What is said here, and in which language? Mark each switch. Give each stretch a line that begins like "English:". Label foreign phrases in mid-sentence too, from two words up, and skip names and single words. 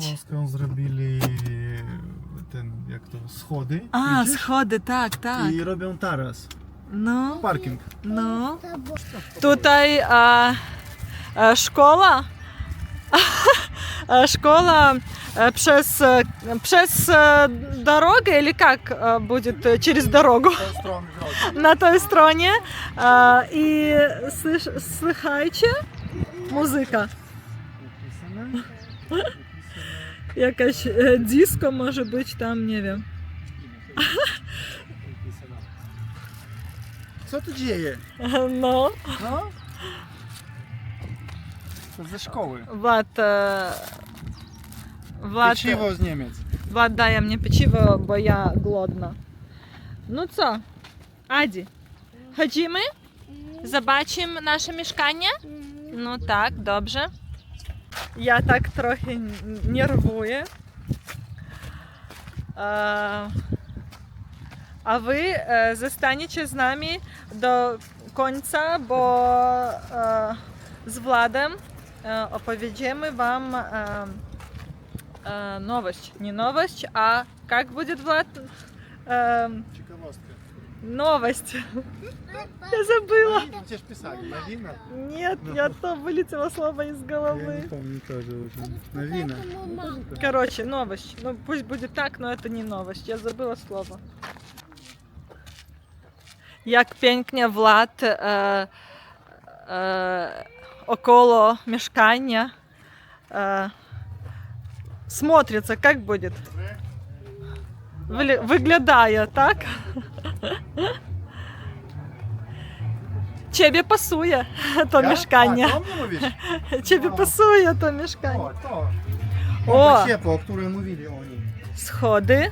Polish: Polską zrobili jak to, schody. A, widzisz? schody, tak. I robią taras. No. Parking. No. Tutaj szkoła. Szkoła przez
Russian: дорогу или как будет через дорогу? На той стороне. И слыхайте, музыка.
Polish: Jakaś disco może być tam, nie wiem. Co tu dzieje? No. To ze szkoły. Влад Pieczywo z Niemiec.
Ukrainian: Влад дає мені печиво, бо я голодна. Ну co? Аді, ходімо?
Polish: Zobaczymy nasze mieszkanie? No tak, dobrze. Ja tak trochę nerwuję. A wy zostaniecie z nami do końca, bo z Władem opowiedziemy wam nowość. Nie nowość, a jak będzie, Влад? Ciekawostka.
Russian: Новость. Я забыла.
Polish: Gdzieś pisali, nowina.
Russian: Нет, я то вылетело слово из Я головы. не помню тоже уже. Новина. Короче, новость. Ну пусть будет так, но это не новость. Я забыла слово.
Polish: Jak pięknie
Russian: Влад около mieszkania смотрится, как будет?
Polish: Wyglądaje, tak? Ciebie pasuje to mieszkanie. A, to mnie mówisz? Ciebie No. pasuje to mieszkanie. O, to. O! Ciepło, o którym mówili oni. Schody?